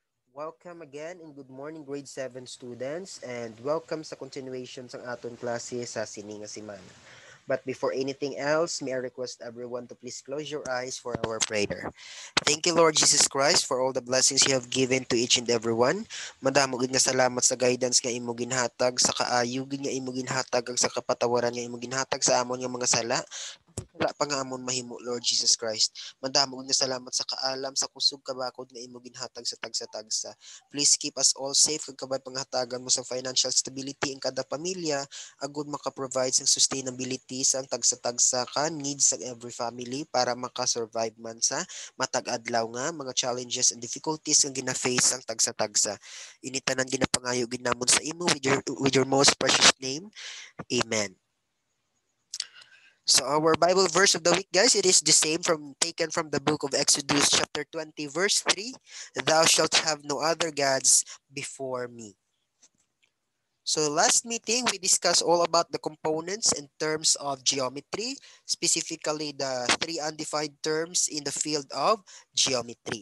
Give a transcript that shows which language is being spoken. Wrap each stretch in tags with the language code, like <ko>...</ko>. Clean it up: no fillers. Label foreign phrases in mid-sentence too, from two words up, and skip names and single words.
<en>Welcome again and good morning grade 7 students and welcome</en> <hil>sa continuation sa aton klase sa Sininga Simana.</hil> <en>But before anything else, may I request everyone to please close your eyes for our prayer. Thank you, Lord Jesus Christ, for all the blessings you have given to each and every one. Madamo gid</en> <hil>nga salamat sa guidance nga imo ginhatag, sa kaayo gid nga imo ginhatag, ag sa kapatawaran nga imo ginhatag sa amon nga mga sala. Wala pa nga amon mahimo, Lord Jesus Christ. Madamo gid nga salamat sa kaalam, sa kusog kabakod nga imo ginhatag sa tagsa-tagsa.</hil> <en>Please keep us all safe</en> <hil>kag kabay panghatagan mo sa</hil> <en>financial stability</en> <hil>in kada pamilya, agud maka-provide sang sustainability sa tagsa-tagsa ka needs sa every family para maka-survive man sa matag adlaw nga mga</hil> <en>challenges and difficulties</en> <hil>nga gina-face ang tagsa-tagsa. Ini tanan ginapangayo gid namon sa imo</hil> <en>with your most precious name. Amen. So our Bible verse of the week, guys, it is the same from taken from the book of Exodus chapter 20 verse 3. Thou shalt have no other gods before me. So last meeting, we discussed all about the components in terms of geometry, specifically the three undefined terms in the field of geometry.</en>